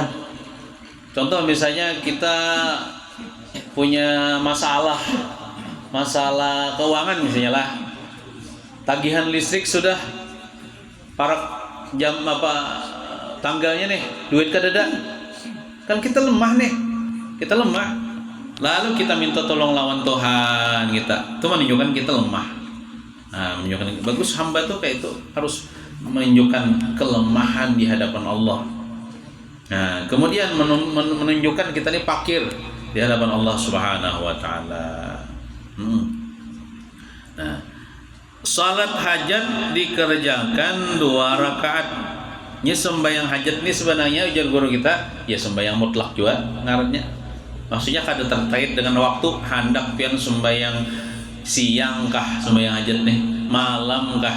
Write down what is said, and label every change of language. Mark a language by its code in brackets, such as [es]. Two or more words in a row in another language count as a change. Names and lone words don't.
[bjn] Contoh misalnya kita punya masalah keuangan misalnya lah, tagihan listrik sudah para jam tanggalnya nih, duit kadada, kan kita lemah, lalu kita minta tolong lawan Tuhan kita, itu menunjukkan kita lemah. Nah, menunjukkan bagus, hamba tuh kayak itu harus menunjukkan kelemahan di hadapan Allah. Nah, kemudian menunjukkan kita ini fakir di hadapan Allah [ar] Subhanahu wa Ta'ala. [bjn] Nah, salat hajat dikerjakan 2 rakaat. Ini sembahyang hajat ini sebenarnya ujar guru kita ya sembahyang mutlak juga ngarannya. Maksudnya kada terkait dengan waktu, hendak pian sembahyang siang kah sembahyang hajat nih, malam kah.